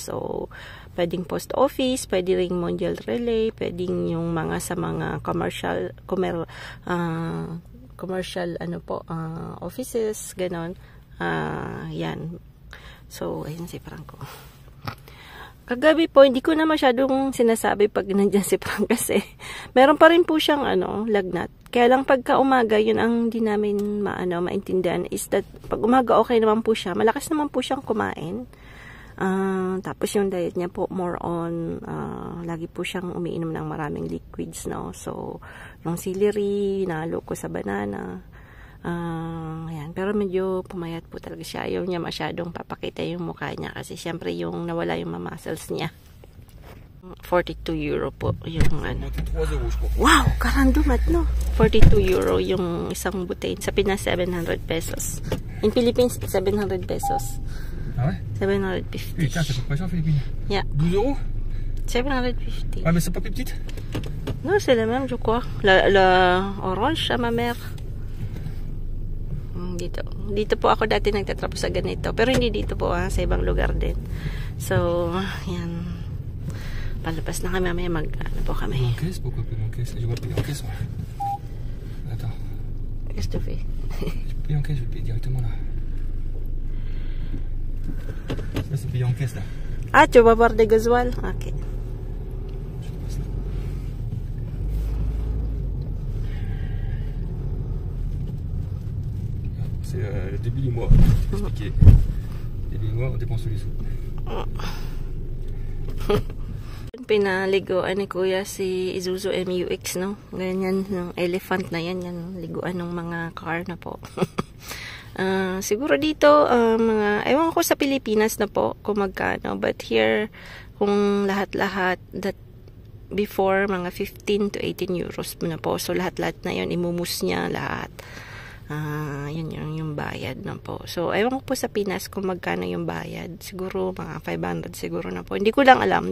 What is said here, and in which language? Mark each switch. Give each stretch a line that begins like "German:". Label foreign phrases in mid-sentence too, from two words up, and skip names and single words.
Filipino: So, pwedeng post office, pwede ring Mondial Relay, pwedeng yung mga sa mga commercial offices, ganon. Yan. So, ayun si Franco. Kagabi po, hindi ko na masyadong sinasabi pag nandiyan si Frank kasi meron pa rin po siyang lagnat. Kaya lang pagka umaga, yun ang di namin maintindihan
English: is that
Filipino: pag umaga okay naman po siya, malakas naman po siyang kumain. Tapos yung diet niya po
English: more on,
Filipino: lagi po siyang umiinom ng maraming liquids, no? So, yung celery, nalo ko sa banana. Ayan. Pero medyo pumayat po talaga siya. Ayaw niya masyadong papakita yung mukha niya kasi syempre yung nawala yung muscles niya. 42 euro po yung Wow! Karandumat, no? 42 euro yung isang butane. Sa Pinas, 700 pesos.
English: In Philippines, 700 pesos.
French: Ah ouais? 750. Putain, c'est pas cher en Philippines. Yeah. 12 euros? 750. Ah, mais c'est pas plus petite? Non, c'est la même, je crois. La orange, ma mère.
Filipino: Dito po ako dati nagtatrapo sa ganito. Pero hindi dito po, sa ibang lugar din. So, yan. Palabas na kami, mamaya po kami.
French: En caisse? Pourquoi payer en caisse? Je vais payer en caisse, moi. Attends. Qu'est-ce que tu fais? Je paye en caisse, je vais payer directement là. Ça, c'est payé en caisse, là. Ah, tu vas voir des gasoil? Ok. C'est le début du mois, expliqué. Début du mois, on dépense tous les sous.
Filipino: Pinaliguan ni Kuya si Isuzu MUX, no? Ganyan, yung elephant na yan, liguan ng mga car na po. Siguro dito, ewan ko sa Pilipinas na po, kung magkano.
English: But here,
Filipino: kung lahat-lahat, that before, mga 15 to 18 euros na po. So, lahat-lahat na yun, imumus niya lahat. Yun yung bayad na po. So, ewan ko po sa Pinas kung magkano yung bayad. Siguro, mga 500 siguro na po. Hindi ko lang alam.